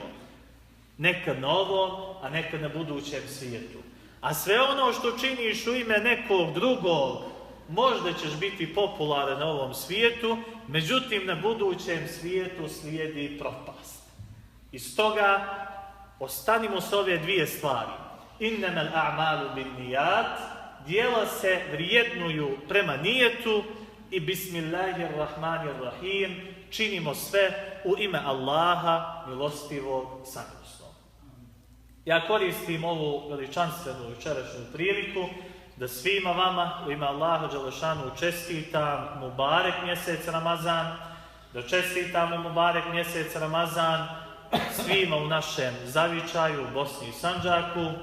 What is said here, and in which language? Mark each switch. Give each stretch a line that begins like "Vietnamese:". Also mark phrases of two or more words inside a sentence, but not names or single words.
Bosnian: Nekad na ovom, a nekad na budućem svijetu. A sve ono što činiš u ime nekog drugog, možda ćeš biti popularan na ovom svijetu, međutim na budućem svijetu slijedi propast. I stoga ostanimo s ove dvije stvari.
Arabic: Innamal a'malu bin nijat,
Bosnian: djela se vrijednuju prema nijetu i Bismillahirrahmanirrahim, činimo sve u ime Allaha, milostivog, samilosnog. Ja koristim ovu veličanstvenu večerašnju priliku da svima vama u ime Allaha dželešanu čestitam Mubarek mjesec Ramazan, da čestitam Mubarek mjesec Ramazan svima u našem zavičaju u Bosni i Sandžaku,